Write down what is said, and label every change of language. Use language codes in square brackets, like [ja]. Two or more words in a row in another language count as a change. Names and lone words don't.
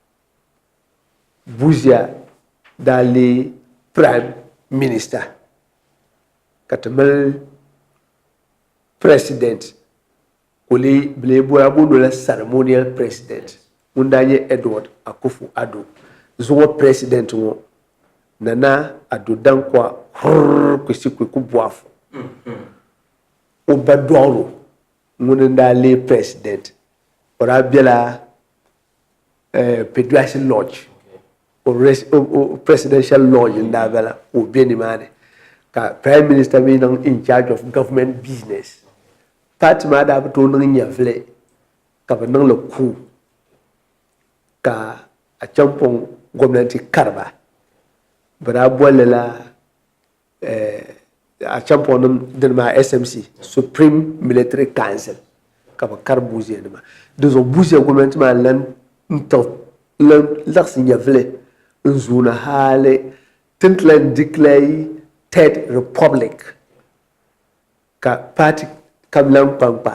[dag] Busia daa lee [en] Prime Minister [dag] ka ti mali President o lee bi lee booni la [en] Ceremonial President [dag] ŋun daa nyɛ Edward Akufo Addo zuɣu President ŋɔ Nana Addo Dankwa Kwesikwe Kufuor o ba dɔɣiro ŋun daa lee President o daa bɛla [en] Pediatric Lodge [dag] o [en] Presidential Lodge [dag] n daa bala o bɛ nimaani ka [en] Prime Minister [dag] mi niŋ [en] in charge of government business [dag] party maa daa bi tooi niŋ nyɛvili ka bi niŋ li coup ka a chaŋpɔŋ gɔmnanti kariba bi daa bolli la a chaŋpɔŋ nim dini maa [en] SMC Supreme Military Council [dag] ka bi kari Busia nima di zuɣu Busia gɔmnanti maa lan laɣisi nyɛvili n zooni haali tin ti lan [en] declare Third Republic [dag] ka party kam lan kpankpa